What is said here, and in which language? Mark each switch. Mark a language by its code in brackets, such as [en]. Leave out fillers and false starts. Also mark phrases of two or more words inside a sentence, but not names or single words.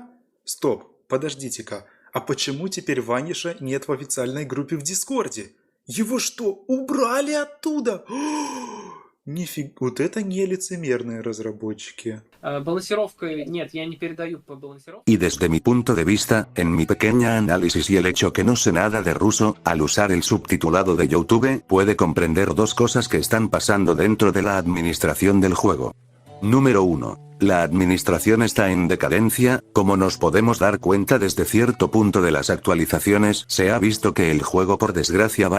[ru] Стоп, подождите-ка, а почему теперь Ваниша нет в официальной группе в Дискорде? Его что, убрали оттуда? Нифига, вот это не лицемерные разработчики. Балансировка, нет, я не передаю по балансировке. [es] Y desde mi punto de vista, en mi pequeña análisis y el hecho que no sé nada de ruso, al usar el subtitulado de YouTube, puede comprender dos cosas que están pasando dentro de la administración del juego. Número 1. La administración está en decadencia, como nos podemos dar cuenta desde cierto punto de las actualizaciones, se ha visto que el juego por desgracia va